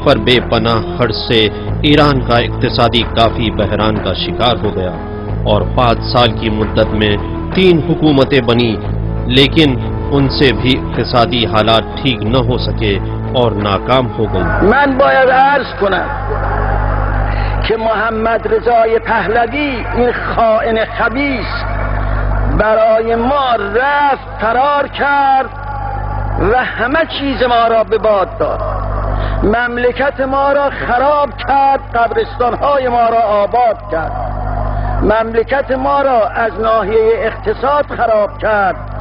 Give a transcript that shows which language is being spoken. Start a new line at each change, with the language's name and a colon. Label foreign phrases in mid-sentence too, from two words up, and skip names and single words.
Urdu: پر بے پناہ خرچ سے ایران کا اقتصادی کافی بحران کا شکار ہو گیا اور 5 سال کی مدت میں 3 حکومتیں بنی، لیکن ان سے بھی اقتصادی حالات ٹھیک نہ ہو سکے اور ناکام ہو گئی۔
Persian: من باید عرض کنم که محمد رضای پهلوی این خائن خبیث برای ما رفت فرار کرد و همه چیز ما را به باد داد، مملکت ما را خراب کرد، قبرستانهای ما را آباد کرد، مملکت ما را از ناحیه اقتصاد خراب کرد،